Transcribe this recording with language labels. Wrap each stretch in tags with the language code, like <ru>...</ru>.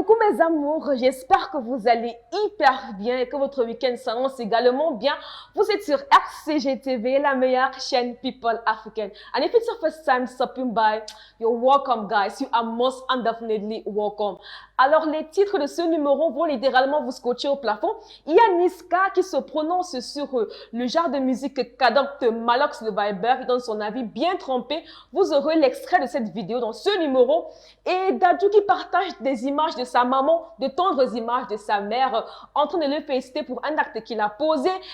<fr>mes amours, j'espère que vous allez hyper bien et que votre week-end s'annonce également bien. Vous êtes sur RCGTV, la meilleure chaîne people africaine.</fr> <en>And if it's your first time stopping by, you're welcome guys. You are most definitely welcome.</en> <fr>Alors les titres de ce numéro vont littéralement vous scotcher au plafond. Il y a Niska qui se prononce sur le genre de musique qu'adopte Malox le Viber qui donne son avis bien trompé. Vous aurez l'extrait de cette vidéo dans ce numéro. Et Dadju qui partage des images de sa maman, de tendres images de sa mère en train de le féliciter pour un acte qu'il a posé.</fr>